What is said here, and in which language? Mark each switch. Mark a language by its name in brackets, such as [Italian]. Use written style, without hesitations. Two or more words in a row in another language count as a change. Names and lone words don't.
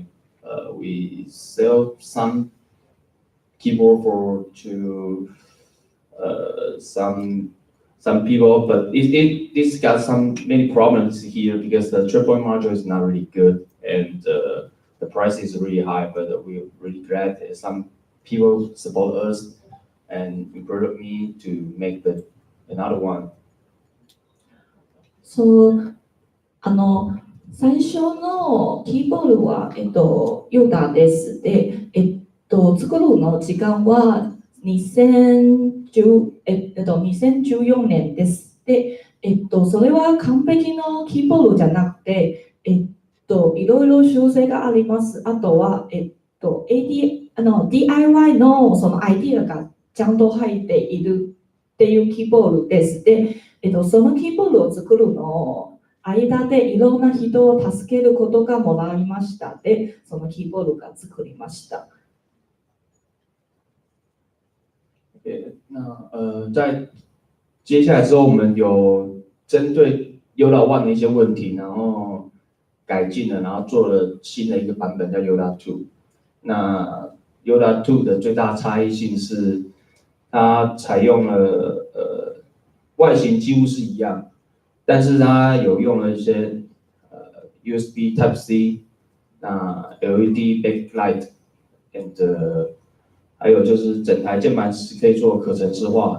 [English] We sell some keyboard to some people, but this got many problems here because the trip point module is not really good, and the price is really high. But we're really glad that some people support us and encourage me to make another one. So, [Japanese] 最初のキーボードは、ヨダです。で、作るの時間は2014年です。で、それは完璧のキーボードじゃなくて、いろいろ修正があります。あとは、DIY のそのアイディアがちゃんと入っているっていうキーボードです。で、そのキーボードを作るの間でいろんな人を助けることがもらいました。で、そのキーボードが作りました。 [Chinese] 在接下来之后，我们有针对 Yoda One 的一些问题，然后改进了，然后做了新的一个版本叫 Yoda Two。那 Yoda Two 的最大差异性是，它采用了外形几乎是一样，但是它有用了一些USB Type C， 那 [English] LED backlight， [Chinese] and 还有就是整台键盘是可以做可程式化。